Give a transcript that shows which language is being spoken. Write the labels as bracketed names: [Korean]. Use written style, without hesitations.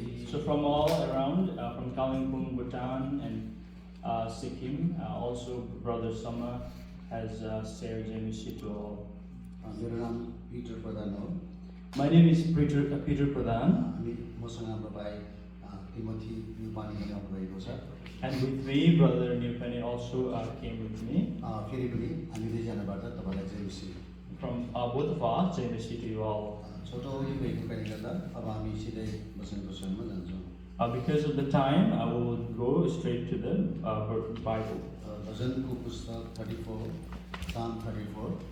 [English] So from all around, from Kalimpong, Bhutan, and Sikkim, also Brother Sama has shared Jemisi to all. [Nepali] मेरो नाम Peter प्रधान हो। [English] My name is Peter Pradhan, [Nepali] हामी मसँग हाम्रो भाइ तिमोथी युपानी पनि आउनुभएको छ। [English] and with me, Brother Nirpani also came with me. [Nepali] फेरि पनि हामी दुईजनाबाट तपाईँलाई जयमसी। [English] From both of us, Jemisi to you all. [Nepali] छोटो अवधि भएको कारणले गर्दा अब हामी सिधै वचनको स्वरमा जान्छौँ। [English] Because of the time, I will go straight to the Bible. [Nepali] भजनको पुस्तक 34, Psalm 34।